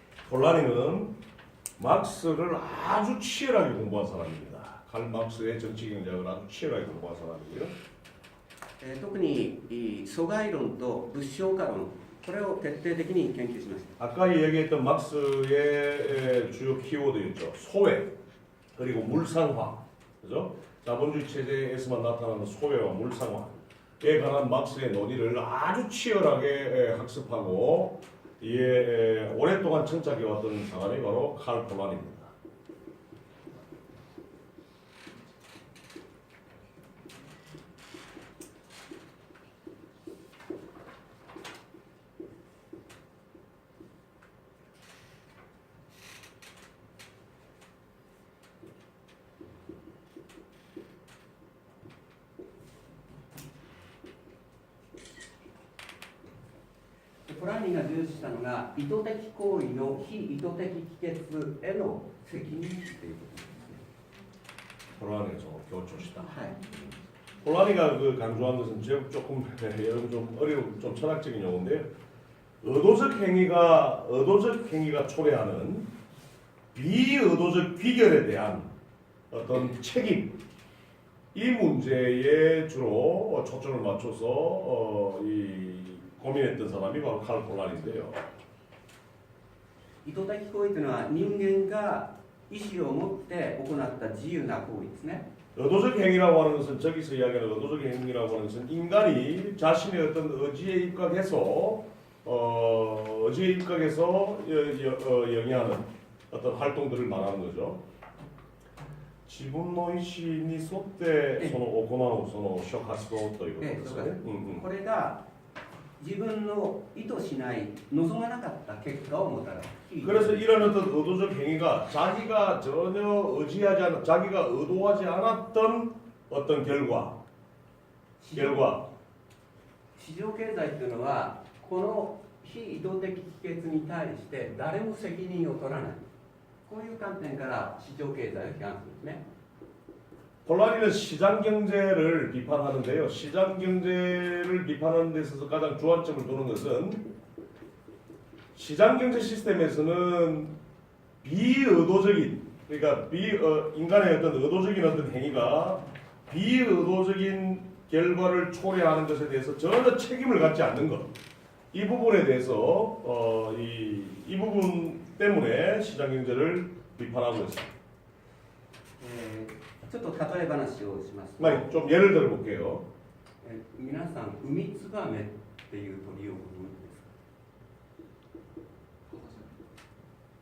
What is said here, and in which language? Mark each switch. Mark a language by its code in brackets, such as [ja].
[ko] 폴란이는 막스를 아주 치열하게 공부한 사람입니다. 칼 막스의 정치 경제학을 아주 치열하게 공부한 사람이고요. [ja] 特に疎外論と物証化論これを徹底的に研究しました。 [ko] 아까 얘기했던 막스의 주요 키워드였죠. 소외 그리고 물상화, 그죠? 자본주의 체제에서만 나타나는 소외와 물상화에 관한 막스의 논의를 아주 치열하게 학습하고 이에 오랫동안 정착해왔던 사람이 바로 칼 폴란입니다. [ja] 폴란이が重視したのが意図的行為の非意図的帰結への責任ということですね。 [ko] 폴란이가 좀 교조시다. [ja] はい。 [ko] 폴란이가 그 강조한 것은 조금 여러분 좀 어려운 좀 철학적인 용어인데요. 의도적 행위가 초래하는 비의도적 귀결에 대한 어떤 책임 이 문제에 주로 초점을 맞춰서 이 고민했던 사람이 바로 칼 폴란인데요. [ja] 意図的行為というのは人間が意思を持って行った自由な行為ですね。 [ko] 의도적 행위라고 하는 것은 저기서 이야기하는 의도적 행위라고 하는 것은 인간이 자신의 어떤 의지에 입각해서 영위하는 어떤 활동들을 말하는 거죠. [ja] 自分の意思に沿ってその行うその諸活動ということですね。これが自分の意図しない望まなかった結果をもたらす。 [ko] 그래서 이런 어떤 의도적 행위가 자기가 전혀 의지하지 않은, 자기가 의도하지 않았던 어떤 결과 [ja] 市場経済というのはこの非意図的帰結に対して誰も責任を取らない、こういう観点から市場経済を批判するんですね。 [ko] 폴란이는 시장 경제를 비판하는데요. 시장 경제를 비판하는 데 있어서 가장 주안점을 두는 것은 시장 경제 시스템에서는 비의도적인, 그러니까 인간의 어떤 의도적인 어떤 행위가 비의도적인 결과를 초래하는 것에 대해서 전혀 책임을 갖지 않는 것. 이 부분에 대해서 이 부분 때문에 시장 경제를 비판하고 있습니다. [ja] ちょっと例え話をしますと、 [ko] 좀 예를 들어 볼게요. [ja] 皆さんウミツバメっていう鳥をご存知ですか？ウミツバメって何ですか？